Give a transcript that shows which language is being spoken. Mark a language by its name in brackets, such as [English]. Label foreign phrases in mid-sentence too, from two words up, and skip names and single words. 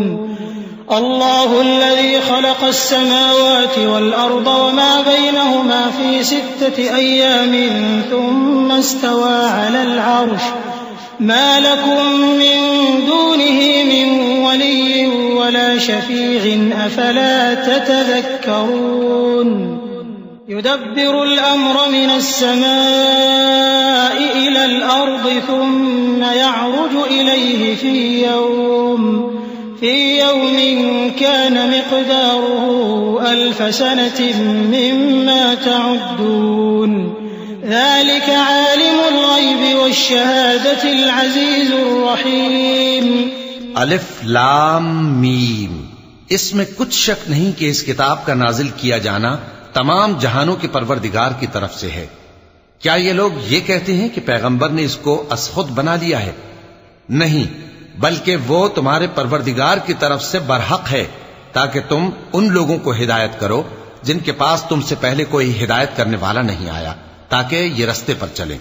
[Arabic] الله الذي خلق السماوات والأرض وما بينهما في ستة أيام ثم استوى على العرش ما لكم من دونه من ولي ولا شفيع أفلا تتذكرون. يدبر الأمر من السماء إلى الأرض ثم يعرج إليه في يوم كان مقداره ألف سنة مما تعدون. ذلك عالم الغيب والشهادة العزيز الرحيم. ألف لام ميم. [Urdu] اس میں کچھ شک نہیں کہ اس کتاب کا نازل کیا جانا تمام جہانوں کے پروردگار کی طرف سے ہے. کیا یہ لوگ یہ کہتے ہیں کہ پیغمبر نے اس کو ازخود بنا لیا ہے? نہیں، بلکہ وہ تمہارے پروردگار کی طرف سے برحق ہے، تاکہ تم ان لوگوں کو ہدایت کرو جن کے پاس تم سے پہلے کوئی ہدایت کرنے والا نہیں آیا، تاکہ یہ رستے پر چلیں.